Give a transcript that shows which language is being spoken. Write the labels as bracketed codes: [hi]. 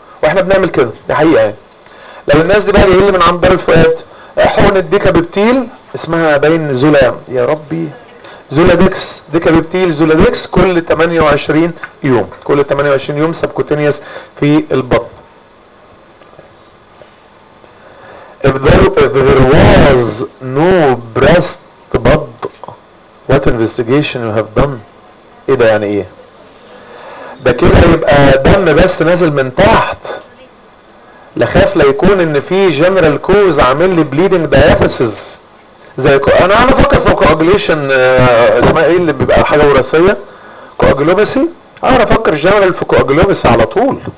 [ar] واحنا بنعمل كده، ده حقيقه يعني. لو الناس دي بقى جايين من عند دار الفؤاد، حقن الديكابتيل اسمها باين زولا يا ربي زولادكس ديكابيبتيل زولادكس كل 28 يوم كل 28 يوم سبكوتينيوس في البطن. [en] If there was no breast bud, what investigation you have done? [ar] ايه ده يعني ايه؟ ده كده يبقى دم بس نازل من تحت. لا خاف لا يكون ان في جنرال كوز عامل لي بليدنج دايفيسز. زي انا عم بفكر في كواجليشن اسمها ايه اللي بيبقى حاجه وراثيه؟ كواجلوباسي؟ انا بفكر جنرال في كواجلوباسي على طول.